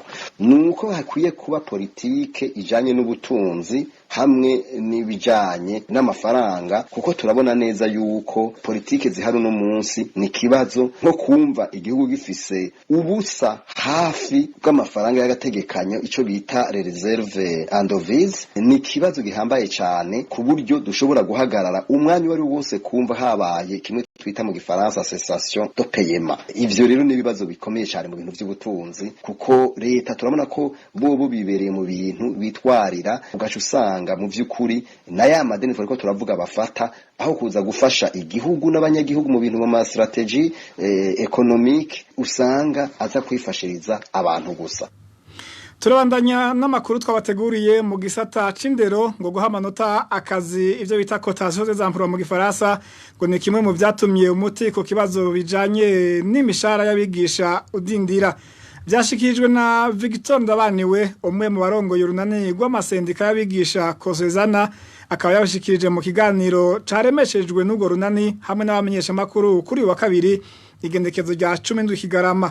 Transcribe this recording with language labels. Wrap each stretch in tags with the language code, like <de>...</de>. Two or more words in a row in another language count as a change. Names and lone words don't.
<rn>Nuko hakwiye kuba politike ijanye n'ubutunzi hamwe n'ibijanye n'amafaranga kuko turabona neza yuko politike zihari no munsi ni kibazo nko kumva igihugu gifise ubusa hafi bw'amafaranga y'agategekanyo ico bita</rn> <fr>reserve and devise</fr> <rn>ni kibazo gihambaye cyane ku buryo dushobora guhagarara umwanya wari wose kumva habaye kimwe twita mu gifaransa</rn> <fr>cessation de paiement.</fr> <rn>Ivyo rero ni bibazo bikomeye cyane mu bintu by'ubutunzi kuko leta turabona ko bobo bibereye mu bintu bitwarira ugacu usanga mu vy'ukuri na ya madeni twariko turavuga bafata aho kuza gufasha igihugu n'abanyagihugu mu bintu mu</rn> <fr>strategy economique</fr> <rn>usanga aza kwifashiriza abantu gusa. Turabandanya n'amakuru twabateguriye mu gisata c'indero ngo guha amanota akazi ivyo bita</rn> <fr>cotation des emplois</fr> <rn>mu gifaransa ngo ni kimwe mu vyatumye umuti ku kibazo bijanye n'imishara y'abigisha udindira. Vyashikijwe na Victor Ndabaniwe umwe mu barongoye urunani rw'amasendika y'abigisha Kosezana akaba yabashikirije mu kiganiro caremeshejwe n'ubwo runani hamwe n'abamenyesha makuru kuri wa kabiri igendekezo rya 10 Kigarama.</rn>